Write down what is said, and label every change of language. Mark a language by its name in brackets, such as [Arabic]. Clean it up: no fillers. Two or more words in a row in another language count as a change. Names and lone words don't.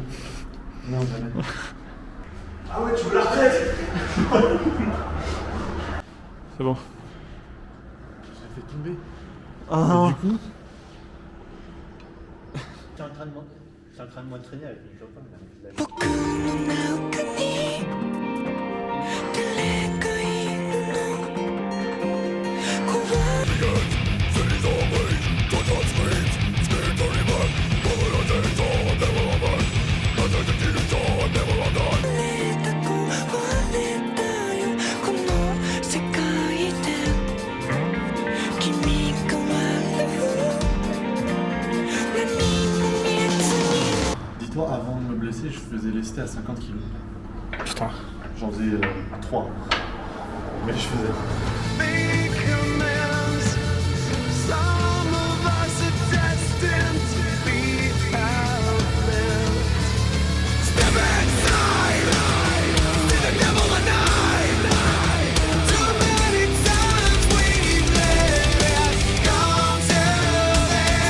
[French] Non, jamais. Ah ouais, tu veux la retraite? C'est bon. J'ai fait tomber. Ah. Du coup, T'es en train de m'entraîner avec une copain là. [Japanese] 僕の中に誰かいるの怖いれた壊れたよこの世界で君が笑う何も見えずに [French] dis-toi, avant de me blesser, je faisais lesté à 50 kg. Putain. J'en faisais 3. Mais je faisais. [English] Make amends. Some of us are destined to be outlived. Step inside, see the devil alive. Too many times we've let it come to this.